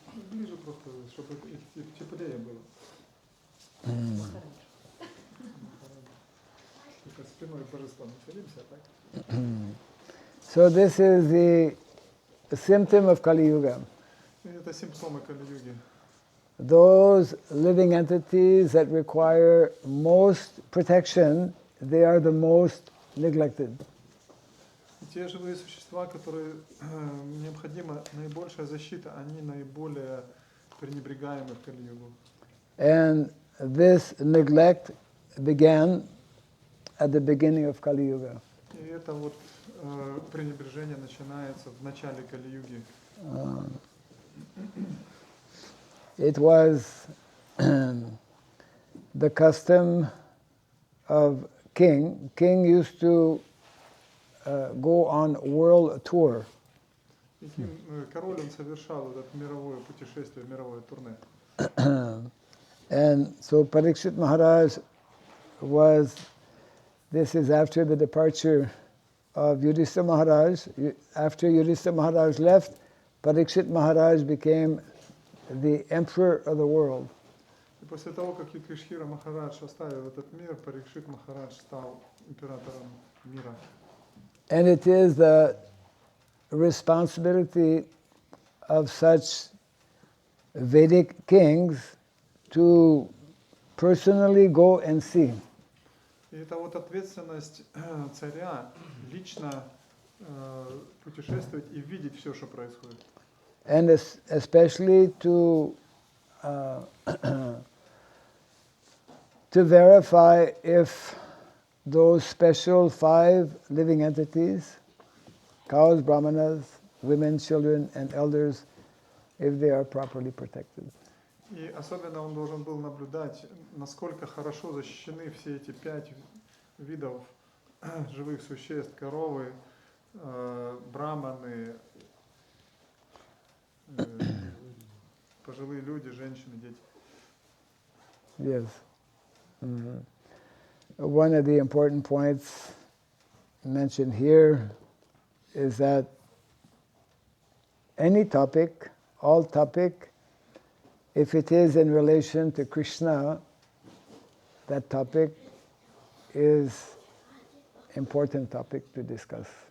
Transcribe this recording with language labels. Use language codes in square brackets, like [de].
[ru] Ближе просто, чтобы теплее было. Только спиной к божеству находимся, так? [en] So this is the symptom of Kali Yuga. [ru] И это симптомы Кали-юги. [en] Those living entities that require most protection, they are the most neglected. [ru] И те живые существа, которые необходима наибольшая защита, они наиболее пренебрегаемы в Кали-югу. [en] And this neglect began at the beginning of Kali Yuga. [ru] И это вот пренебрежение начинается в начале Кали-юги. [en] It was the custom of king. King used to go on world tour. [ru] И король он совершал это мировое путешествие, мировое турне. [en] And so Parikshit Maharaj was, this is after the departure of Yudhishthira Maharaj. After Yudhishthira Maharaj left, Parikshit Maharaj became the emperor of the world. [ru] И после того, как Юдхишthira Махарадж оставил этот мир, Парикшит Махарадж стал императором мира. [en] And it is the responsibility of such Vedic kings to personally go and see. [ru] И это вот ответственность царя лично путешествовать и видеть все, что происходит. [en] And especially to verify if those special 5 living entities, cows, brahmanas, women, children, and elders, if they are properly protected. [ru] И особенно он должен был наблюдать, насколько хорошо защищены все эти 5 видов живых существ: коровы, браманы, пожилые люди, женщины, дети. [en] Yes. Mm-hmm. One of the important points mentioned here is that any topic, all topic, if it is in relation to Krishna, that topic is important topic to discuss.